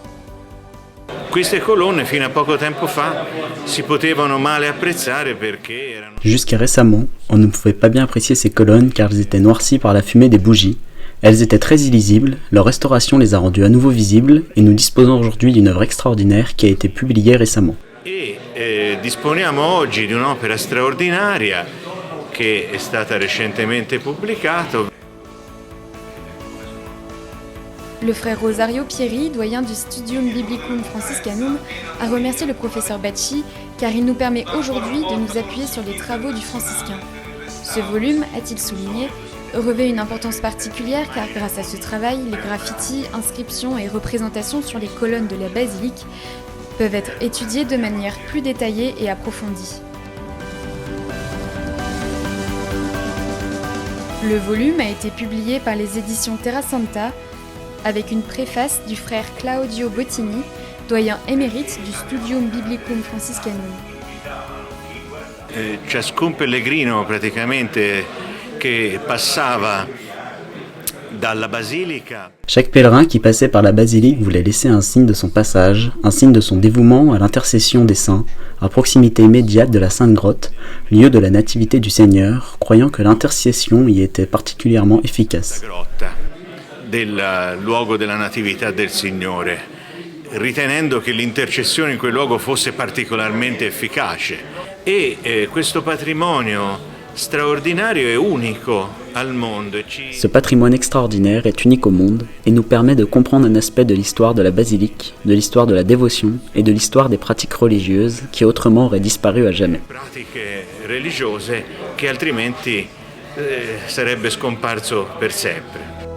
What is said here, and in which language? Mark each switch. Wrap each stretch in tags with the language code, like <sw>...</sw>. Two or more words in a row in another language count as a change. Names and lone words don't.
<fr>Jusqu'à récemment, on ne pouvait pas bien apprécier ces colonnes car elles étaient noircies par la fumée des bougies. Elles étaient très illisibles, leur restauration les a rendues à nouveau visibles et nous disposons aujourd'hui d'une œuvre extraordinaire qui a été publiée récemment.</fr> <it>Disponiamo oggi di un'opera straordinaria che è stata recentemente pubblicata.</it> <fr>Le frère Rosario Pieri, doyen du Studium Biblicum Franciscanum, a remercié le professeur Bacci car il nous permet aujourd'hui de nous appuyer sur les travaux du franciscain. Ce volume, a-t-il souligné, revêt une importance particulière car grâce à ce travail, les graffitis, inscriptions et représentations sur les colonnes de la basilique peuvent être étudiés de manière plus détaillée et approfondie. Le volume a été publié par les éditions Terra Santa avec une préface du frère Claudio Bottini, doyen émérite du Studium Biblicum Franciscanum.</fr> <it>Ciascun pellegrino praticamente che passava dalla basilica.</it> <fr>Chaque pèlerin qui passait par la basilique voulait laisser un signe de son passage, un signe de son dévouement à l'intercession des saints, à proximité immédiate de la Sainte Grotte, lieu de la Nativité du Seigneur, croyant que l'intercession y était particulièrement efficace.</fr> <it>Del luogo della Natività del Signore, ritenendo che l'intercessione in quel luogo fosse particolarmente efficace. E questo patrimonio straordinario è unico al mondo.</it> <fr>Ce patrimoine extraordinaire est unique au monde et nous permet de comprendre un aspect de l'histoire de la basilique, de l'histoire de la dévotion et de l'histoire des pratiques religieuses qui autrement auraient disparu à jamais.</fr> <it>Pratiche religiose che altrimenti sarebbe scomparso per sempre.</it>